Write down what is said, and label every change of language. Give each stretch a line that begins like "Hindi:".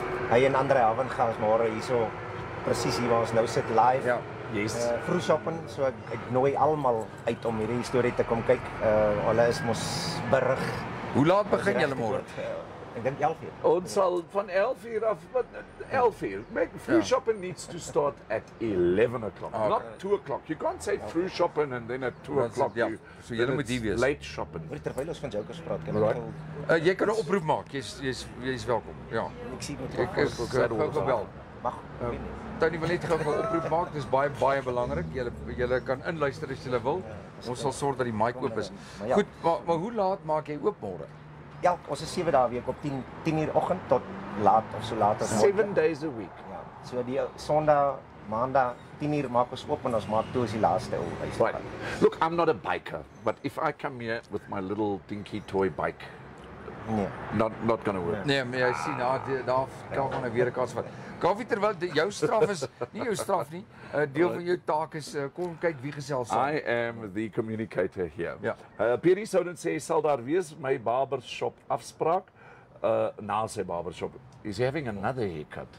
Afrikaans: Hy en Andre Haven gaan ons môre hierso presies hier waar ons nou sit live. Ja.
English: Yes.
Afrikaans: Vroeg shoppen, so ek nooi almal uit om hierdie storie te kom kyk. Hulle is mos berig. Hoe laat begin julle môre? Ek dink 11 uur. Ons sal van 11 uur af, but 11 uur.
English: Through shopping needs to start at 11 o'clock, not 2 o'clock. You can't say through shopping and then at 2 o'clock
Afrikaans: so julle moet hier wees.
English: Late shopping.
Afrikaans: Terwyl ons van Jokers praat, kan ek jy kan 'n oproep maak. Jy's welkom. Ja. Ek sien met Ek is gebel. Mag. Tony wil net gou 'n oproep maak. Dis baie belangrik. Julle kan inluister as julle wil. Ons sal sorg dat die mic oop is. Goed, maar hoe laat maak jy oop môre? Ja, ons is 7 dae week op 10 uur oggend tot laat of so laat as
English: 7 days a week.
Afrikaans: Ja. So die Sondag, Maandag 10 uur maak ons oop, en ons maak toe as die laaste ou.
English: Right. Look, I'm not a biker, but if I come here with my little dinky toy bike,
Afrikaans: Nee.
English: Not going to work.
Afrikaans: Nee, maar jy sien daar gaan hy weer 'n kans vat. Koffie, terwyl jou straf is nie jou straf nie. Deel van jou taak is kom kyk wie gesels saam.
English: I am the communicator here.
Afrikaans: Ja. Pierre Souden sê sal daar wees my barbershop afspraak na sy barbershop.
English: Is he having another haircut?